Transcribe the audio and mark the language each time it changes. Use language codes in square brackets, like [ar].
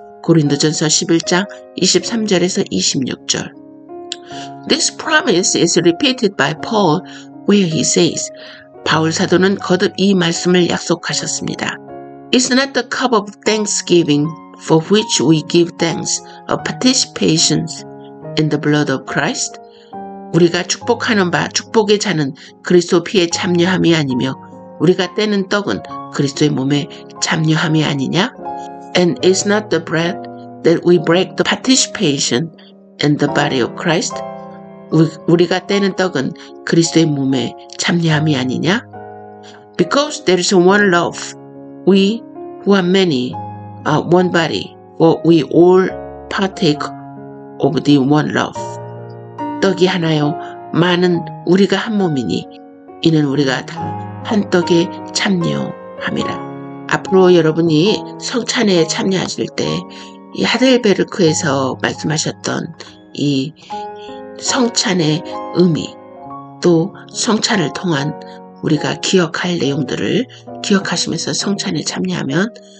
[ko] 고린도전서 11장 23절에서 26절. [en] This promise is repeated by Paul where he says, [ko] 바울 사도는 거듭 이 말씀을 약속하셨습니다. [en] Is not the cup of thanksgiving for which we give thanks a participation in the blood of Christ? [ko] 우리가 축복하는 바 축복의 잔은 그리스도 피에 참여함이 아니며 우리가 떼는 떡은 그리스도의 몸에 참여함이 아니냐? [en] And is not the bread that we break the participation in the body of Christ? [ko] 우리가 떼는 떡은 그리스도의 몸에 참여함이 아니냐? [en] Because there is one love, we who are many are one body, for we all partake of the one love. [ko] 떡이 하나요, 많은 우리가 한 몸이니 이는 우리가 다 한 떡에 참여함이라. 앞으로 여러분이 성찬에 참여하실 때 이 하델베르크에서 말씀하셨던 이 성찬의 의미 또 성찬을 통한 우리가 기억할 내용들을 기억하시면서 성찬에 참여하면